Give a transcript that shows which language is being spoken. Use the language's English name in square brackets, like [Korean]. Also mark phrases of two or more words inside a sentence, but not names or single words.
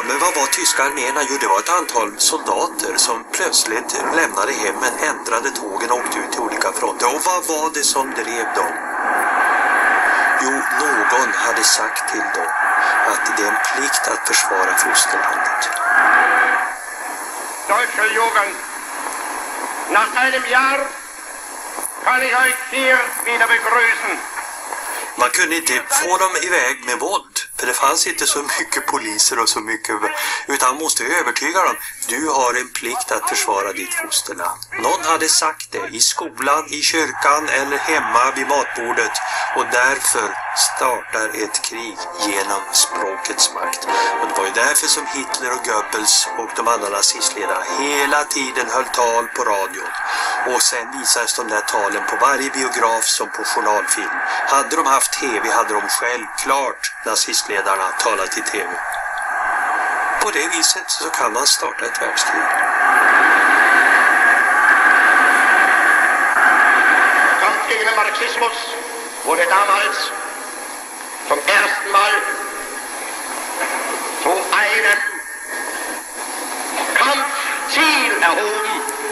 [Swedish] Men vad var tyska arméerna? Jo, det var ett antal soldater som plötsligt lämnade hemmen, ändrade tågen och åkte ut till olika fronter. Och vad var det som drev dem? Jo, någon hade sagt till dem att det är en plikt att försvara fosterlandet. [German] Deutsche Jugend, nach einem Jahr kann ich euch hier wieder begrüßen. [Swedish] Man kunde inte få dem iväg med våld, för det fanns inte så mycket poliser och så mycket, utan man måste övertyga dem. Du har en plikt att försvara ditt fosterland. Någon hade sagt det i skolan, i kyrkan eller hemma vid matbordet, och därför startar ett krig genom språkets makt. Och det var ju därför som Hitler och Goebbels och de andra nazistledarna hela tiden höll tal på radion. Och sen visades de där talen på varje biograf som på journalfilm. Hade de haft tv hade de självklart nazistledarna talat i tv. På det viset så kan man starta ett världskrig. [German] Kampf gegen den Marxismus wurde damals zum ersten Mal zu einem Kampfziel erhoben.